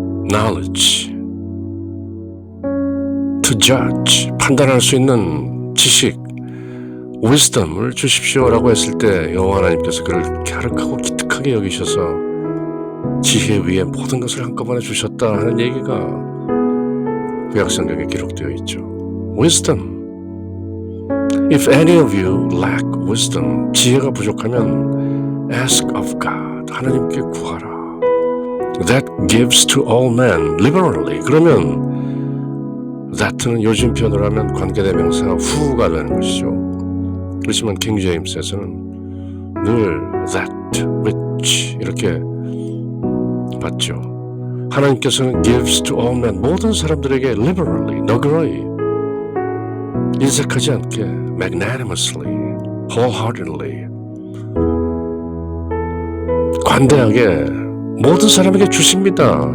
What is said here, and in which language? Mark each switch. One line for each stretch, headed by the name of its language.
English: knowledge, to judge,
Korean: 판단할 수 있는 지식, wisdom을 주십시오라고 했을 때 여호와 하나님께서 그를 갸륵하고 기특하게 여기셔서 지혜 위에 모든 것을 한꺼번에 주셨다 하는 얘기가 구약성경에 기록되어 있죠.
English: Wisdom. If any of you lack wisdom,
Korean: 지혜가 부족하면
English: ask of God,
Korean: 하나님께 구하라.
English: That gives to all men liberally.
Korean: 그러면 that는 요즘 표현으로 하면 관계대명사 who가 되는 것이죠. 그렇지만 킹 제임스에서는 늘 that, which 이렇게 봤죠. 하나님께서는
English: gives to all men,
Korean: 모든 사람들에게 liberally, 너그러이, 인색하지 않게
English: magnanimously, wholeheartedly,
Korean: 관대하게 모든 사람에게 주십니다.